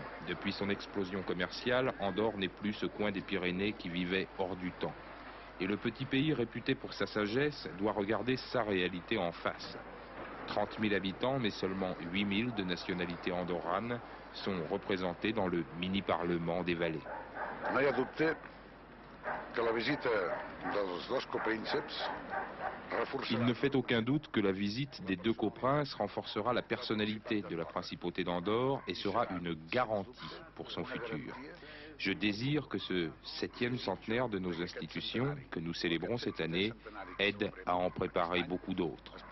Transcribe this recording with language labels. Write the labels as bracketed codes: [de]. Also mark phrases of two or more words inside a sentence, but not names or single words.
[fr] Depuis son explosion commerciale, Andorre n'est plus ce coin des Pyrénées qui vivait hors du temps. Et le petit pays réputé pour sa sagesse doit regarder sa réalité en face. 30 000 habitants, mais seulement 8 000 de nationalité andorrane sont représentés dans le mini-parlement des vallées. [ca] No hi ha dubte que la visita dels dos coprínceps [fr] Il ne fait aucun doute que la visite des deux coprinces renforcera la personnalité de la principauté d'Andorre et sera une garantie pour son futur. Je désire que ce 7e centenaire de nos institutions, que nous célébrons cette année, aide à en préparer beaucoup d'autres.